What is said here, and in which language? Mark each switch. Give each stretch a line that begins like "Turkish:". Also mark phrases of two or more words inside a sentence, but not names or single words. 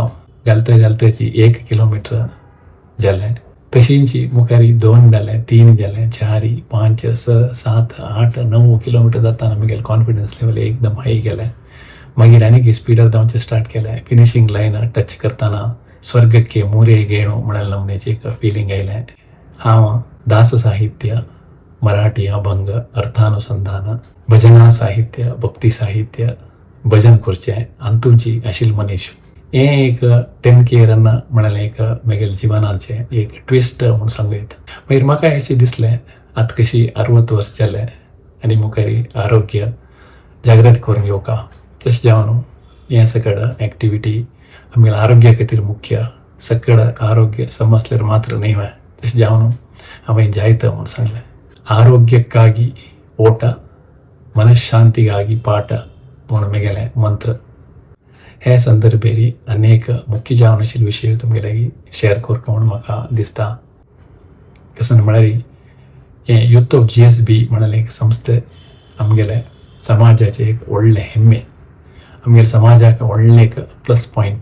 Konkani: घालताची 1 किलोमीटर जालें. तशींची मुखारी 2 जालें, 3 जालें, 4, 5, 6, 7, 8, 9 किलोमीटर जाताना म्हगेलें
English: confidence level
Konkani: एकदम हाय गेलें. मागीर आनीक स्पीडार धांवचें स्टार्ट केलें.
English: finishing line touch
Konkani: करताना
Kannada: ಸ್ವರ್ಗಕ್ಕೆ ಮೂರೇ ಗೇಣು
Konkani: म्हणाल नमनेची एक फिलींग आयलें. हांव दास साहित्य, मराठी अभंग, अर्थानुसंधान, भजना साहित्य, भक्ती साहित्य, भजन करचें अंतूची आशिल्लो मनीस. हें एक 10K रन म्हणाल एक मेगेल जिवनाचें एक ट्विस्ट म्हूण सांगूं येता. मागीर म्हाका अशें दिसलें आतां कशी 60 वर्स जालें आनी मुखारी आरोग्य जागृत करून घेवका. तशें जावन हें सकड एक्टिविटी आमगेल्या आरोग्या खातीर मुख्य. सकड आरोग्य समजल्यार मात्र न्हय. तशें जावन हांवें जायतं म्हूण सांगलें.
Kannada: ಆರೋಗ್ಯಕ್ಕಾಗಿ ಓಟ, ಮನಃಶಾಂತಿಗಾಗಿ ಪಾಠ
Konkani: म्हूण मेगेलें मंत्र. हे संदर्भेरी अनेक मुख्य जावन आशिल्ले विशय तुमगे लागीं शेअर करता म्हूण म्हाका दिसता. कसन म्हळ्यार हे यूथ ऑफ GSB म्हणाल एक संस्थे आमगेले समाजाचे एक व्हडले हेम्मे, आमगेल्या समाजाक व्हडलें एक
English: plus point.